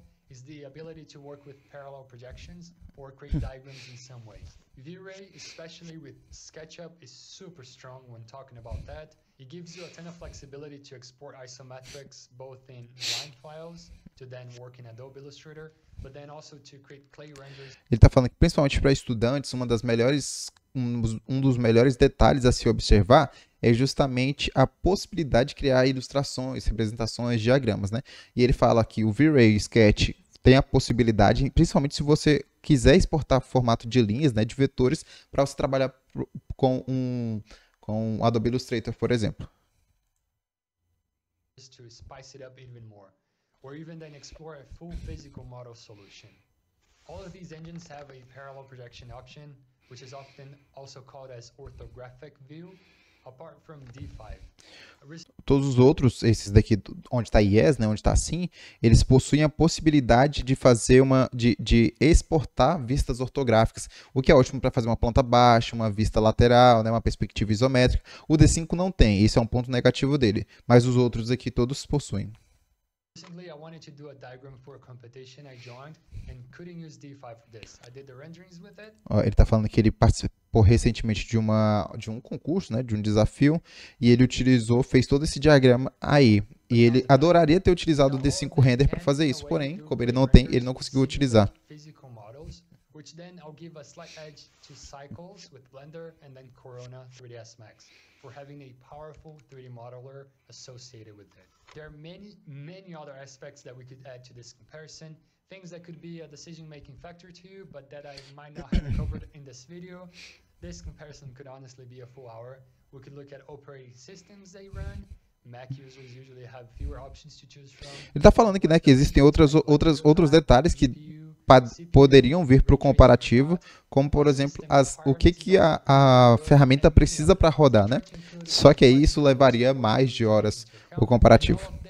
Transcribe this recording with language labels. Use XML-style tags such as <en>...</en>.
<en>Is the ability to work with parallel projections or create diagrams in some way. V-Ray, especially with SketchUp, is super strong when talking about that. It gives you a ton of flexibility to export isometrics both in line files to then work in Adobe Illustrator, but then also to create clay renders.</en> <pt>Ele está falando que principalmente para estudantes, um dos melhores detalhes a se observar é justamente a possibilidade de criar ilustrações, representações, diagramas, né? E ele fala que o V-Ray Sketch tem a possibilidade, principalmente se você quiser exportar formato de linhas, né, de vetores, para você trabalhar com Adobe Illustrator, por exemplo.</pt> <en>To spice it up even more, or even then explore a full physical model solution. All of these engines have a parallel projection option, which is often also called as orthographic view. Apart from D5.</en> <pt>Todos os outros, esses daqui, onde está Yes, né, onde está assim, eles possuem a possibilidade de fazer de exportar vistas ortográficas, o que é ótimo para fazer uma planta baixa, uma vista lateral, né, uma perspectiva isométrica. O D5 não tem, esse é um ponto negativo dele, mas os outros aqui todos possuem.</pt> <en>Recently, I wanted to do a diagram for a competition I joined and couldn't use D5 for this. I did the renderings with it.</en> <pt>Ele está falando que ele participou recentemente de um concurso, né, de um desafio, e ele fez todo esse diagrama aí. E ele adoraria ter utilizado o D5 Render para fazer isso, porém, como ele não tem, ele não conseguiu utilizar.</pt> <en>Which then I'll give a slight edge to Cycles with Blender and then Corona 3ds Max for having a powerful 3D modeler associated with it. There are many other aspects that we could add to this comparison, things that could be a decision-making factor to you, but that I might not have covered in this video. This comparison could honestly be a full hour. We could look at operating systems they run. Mac users usually have fewer options to choose from.</en> <pt>Ele está falando aqui, né, que existem outros detalhes que poderiam vir para o comparativo, como por exemplo o que a ferramenta precisa para rodar, né? Só que aí isso levaria mais de horas o comparativo.</pt>